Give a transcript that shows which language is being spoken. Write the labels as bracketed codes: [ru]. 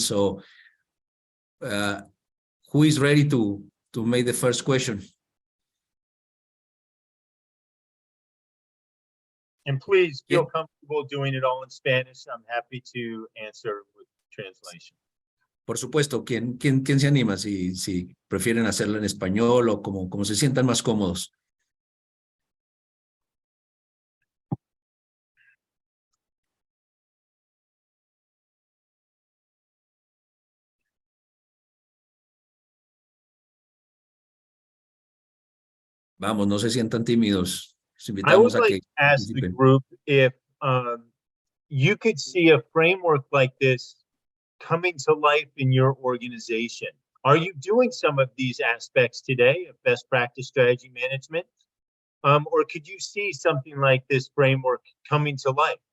[en] So who is ready to make the first question? And please feel comfortable doing it all in Spanish. I'm happy to answer with translation. [es] Por supuesto, ¿quién se anima? Si prefieren hacerlo en español o como se sientan más cómodos. Vamos, no se sientan tímidos. Los invitamos [en] I would like to ask the group if you could see a framework like this coming to life in your organization. Are you doing some of these aspects today of best practice strategy management? Or could you see something like this framework coming to life?